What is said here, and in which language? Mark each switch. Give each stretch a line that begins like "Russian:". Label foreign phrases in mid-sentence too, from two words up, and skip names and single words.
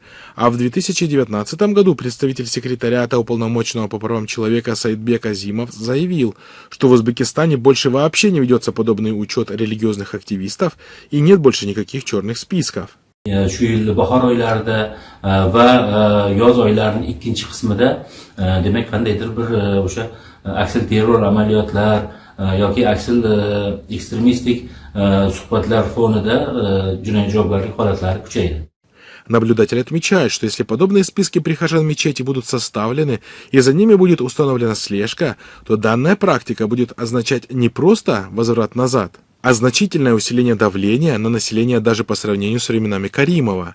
Russian: А в 2019 году представитель секретариата уполномоченного по правам человека Саидбек Азимов заявил, что в Узбекистане больше вообще не ведется подобный учет религиозных активистов и нет больше никаких черных списков.
Uzbek: Shu yil bahor oylarida va yoz oylarining ikkinchi qismida demak qandaydir bir o'sha aksil terror amaliyotlar yoki aksil ekstremistik suhbatlar fonida jinoiy javobgarlik holatlari kuchaydi.
Russian: Наблюдатель отмечает, что если подобные списки прихожан мечети будут составлены и за ними будет установлена слежка, то данная практика будет означать не просто возврат назад, а значительное усиление давления на население даже по сравнению с временами Каримова.